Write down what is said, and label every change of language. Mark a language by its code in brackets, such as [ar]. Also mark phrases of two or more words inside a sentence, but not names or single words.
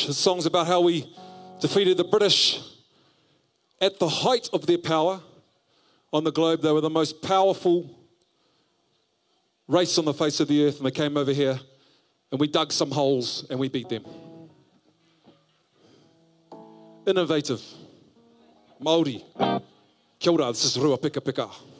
[en] The song's about how we defeated the British at the height of their power on the globe. They were the most powerful race on the face of the earth, and they came over here and we dug some holes and we beat them. Innovative. [mi] Māori. Kia ora, [en] this is Rua Pika Pika.